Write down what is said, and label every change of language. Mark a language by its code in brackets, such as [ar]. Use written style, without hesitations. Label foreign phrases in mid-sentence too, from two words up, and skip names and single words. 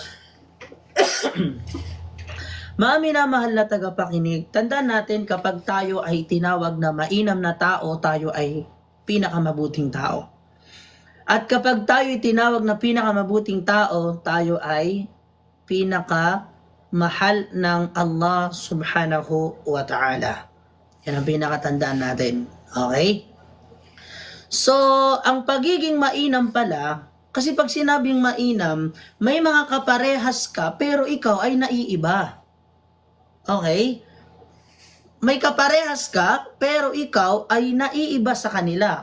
[tl] Mga minamahal na tagapakinig, tandaan natin kapag tayo ay tinawag na mainam na tao, tayo ay pinakamabuting tao. At kapag tayo ay tinawag na pinakamabuting tao, tayo ay pinaka-mahal ng Allah [ar] سبحانه وتعالى. [tl] Yan ang pinakatandaan natin. Okay? So, ang pagiging mainam pala, kasi pag sinabing mainam, may mga kaparehas ka, pero ikaw ay naiiba. Okay? May kaparehas ka, pero ikaw ay naiiba sa kanila.